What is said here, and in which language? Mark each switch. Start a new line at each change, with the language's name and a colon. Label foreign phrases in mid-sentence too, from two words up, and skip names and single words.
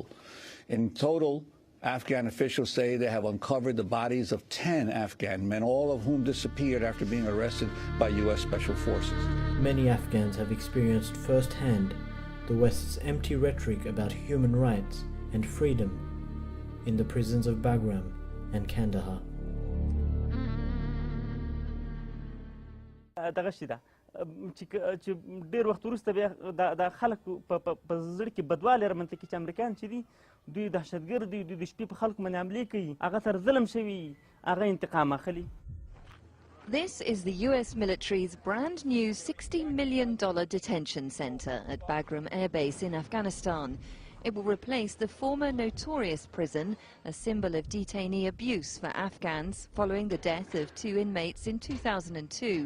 English: In total, Afghan officials say they have uncovered the bodies of 10 Afghan men, all of whom disappeared after being arrested by U.S. Special Forces. Many Afghans have experienced firsthand the West's empty rhetoric about human rights and freedom in the prisons of Bagram and Kandahar.
Pashto: چې ډیر وخت وروسته بیا د خلکو په زړه کې بدوالی رامنځته کړي چې امریکایان چې دي دوی دهشتګرد دي، دوی د شپې په خلکو باندې حملې کوي، هغه سره ظلم شوي، هغه انتقام اخلي.
English: This is the US military's brand new $60 million detention center at Bagram Air Base in Afghanistan. It will replace the former notorious prison, a symbol of detainee abuse for Afghans following the death of 2 inmates in 2002.